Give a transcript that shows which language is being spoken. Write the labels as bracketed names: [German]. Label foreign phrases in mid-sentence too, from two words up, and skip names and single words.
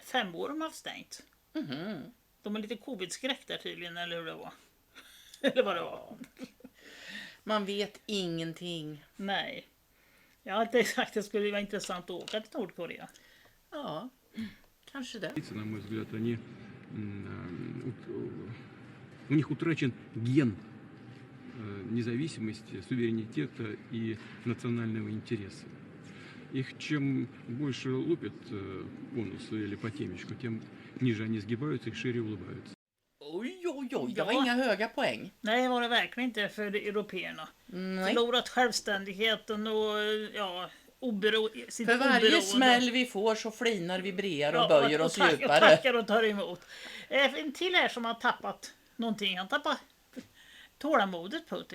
[Swedish] 5 år de har haft stängt. De är lite covid-skräck där tydligen, eller hur det var. Eller vad det var. Man vet ingenting. Nej. Jag har inte sagt att det skulle vara intressant att åka till Nordkorea. Ja, kanske det. [Russian] На мой взгляд, у них утрачен ген независимости, суверенитета и национального интереса. Их чем больше лупят по носу или по темечку, тем ниже они сгибаются и шире улыбаются. [Swedish] Oj, det var inga höga poäng. Nej, det var det verkligen inte för européerna. Förlorat självständigheten och sitt för varje oberoende. smäll vi får så flinar vi bredare och böjer oss och djupare. tackar och tar emot. En till här som har tappat någonting. Han tappar tålamodet, Putin.